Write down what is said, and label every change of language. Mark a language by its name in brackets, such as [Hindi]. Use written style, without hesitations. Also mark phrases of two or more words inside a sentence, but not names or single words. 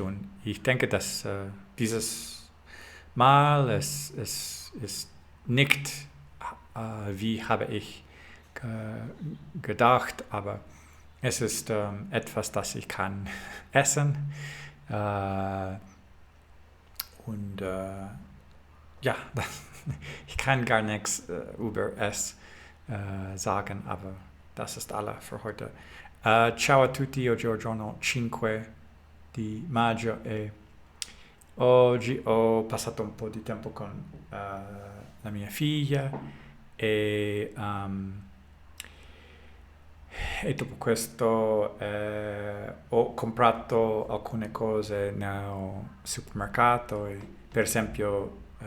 [German] Und ich denke, dass dieses Mal es ist nicht, wie habe ich gedacht, aber es ist etwas, das ich kann essen. Ja, ich kann gar nichts über es sagen, aber das ist alles für heute. [Italian] Ciao a tutti, oggi è il giorno 5 di maggio e oggi ho passato un po' di tempo con la mia figlia e dopo questo ho comprato alcune cose nel supermercato, per esempio